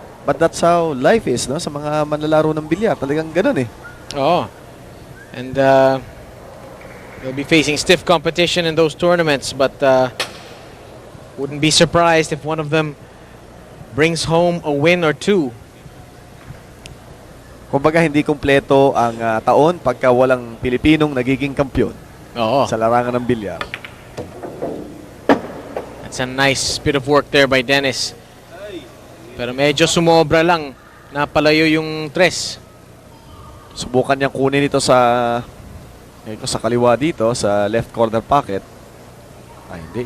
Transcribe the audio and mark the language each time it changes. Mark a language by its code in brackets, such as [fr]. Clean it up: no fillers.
[en] But that's how life is, [tl] no? Sa mga manlalaro ng bilyar, talagang ganun eh. Oh. [en] And they'll be facing stiff competition in those tournaments, but wouldn't be surprised if one of them brings home a win or two. [tl] Kumbaga hindi kumpleto ang taon pagka walang Pilipinong nagiging kampiyon sa larangan ng bilyar. [en] That's a nice bit of work there by Dennis. [tl] Pero medyo sumobra lang. Napalayo yung tres. Subukan niyang kunin ito sa kaliwa dito, sa left corner pocket. Ay, hindi.